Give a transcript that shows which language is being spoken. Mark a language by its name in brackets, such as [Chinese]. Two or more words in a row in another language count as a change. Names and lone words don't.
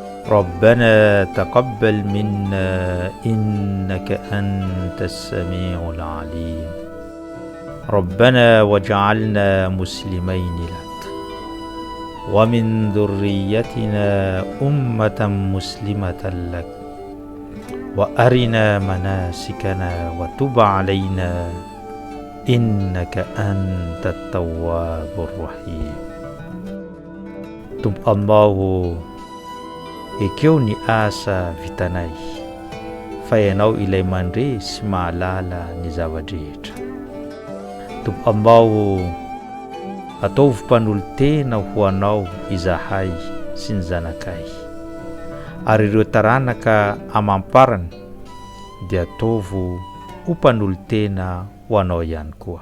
[Arabic] ربنا تقبل منا إنك أنت السميع العليم ربنا واجعلنا مسلمين لك ومن ذريتنا أمة مسلمة لك وأرنا مناسكنا وتب علينا إنك أنت التواب الرحيم. [Malagasy] Tompo Allahu, ekeo ny asa vitanay fa ianao ilay mandre sy mahalala ny zavadrehetra. Tompo Allahu, ataovy mpanolotena ho anao izahay sy ny zanakay, ary ireo taranaka amamparana dia ataovy ho mpanolotena ho anao ihany koa.